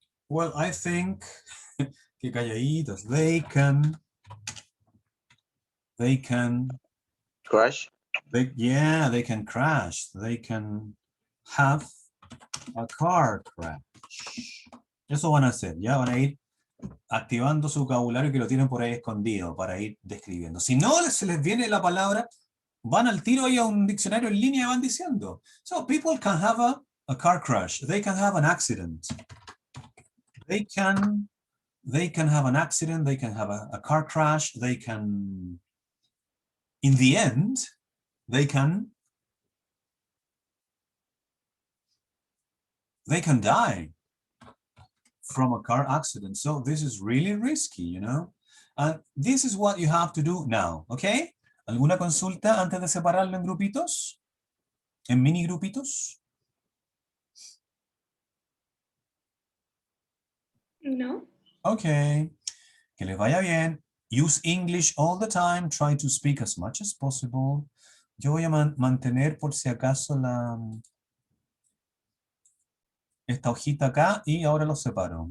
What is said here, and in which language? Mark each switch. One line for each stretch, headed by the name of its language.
English: Well, I think,
Spanish: que calladitos,
English: they can, Crash. they can crash. They can have a car crash.
Spanish: Eso van a hacer, ya van a ir activando su vocabulario que lo tienen por ahí escondido para ir describiendo. Si no se les viene la palabra, van al tiro ahí a un diccionario en línea y van diciendo.
English: So people can have a car crash. They can have an accident. They can have an accident. They can have a car crash. They can, in the end, they can die from a car accident. So this is really risky, you know? And this is what you have to do now, okay?
Spanish: ¿Alguna consulta antes de separarlo en grupitos? ¿En mini grupitos? No. Okay. Que les vaya bien.
English: Use English all the time. Try to speak as much as possible.
Spanish: Yo voy a mantener por si acaso esta hojita acá y ahora los separo.